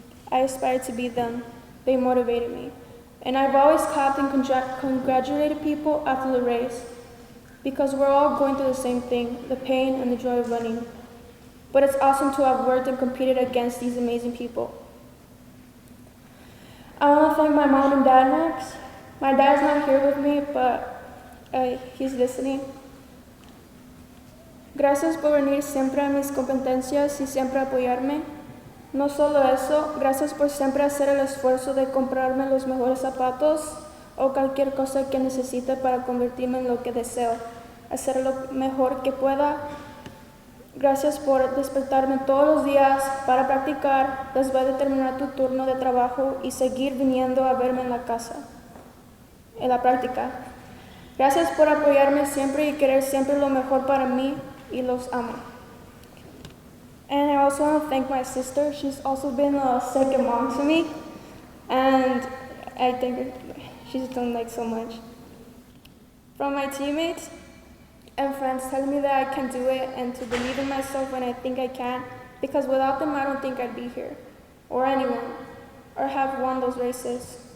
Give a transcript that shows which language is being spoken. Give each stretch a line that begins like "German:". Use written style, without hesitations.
English: I aspire to be them. They motivated me. And I've always clapped and congratulated people after the race, because we're all going through the same thing, the pain and the joy of running. But it's awesome to have worked and competed against these amazing people. I want to thank my mom and dad next. My dad's not here with me, but he's listening.
Spanish: Gracias por venir siempre a mis competencias y siempre apoyarme. No solo eso, gracias por siempre hacer el esfuerzo de comprarme los mejores zapatos o cualquier cosa que necesite para convertirme en lo que deseo. hacer lo mejor que pueda. Gracias por despertarme todos los días para practicar después de terminar tu turno de trabajo y seguir viniendo a verme en la casa, en la práctica. Gracias por apoyarme siempre y querer siempre lo mejor para mí y los amo.
English: And I also want to thank my sister. She's also been a second mom to me, and I think she's done like so much. From my teammates and friends telling me that I can do it and to believe in myself when I think I can, because without them I don't think I'd be here, or anyone, or have won those races.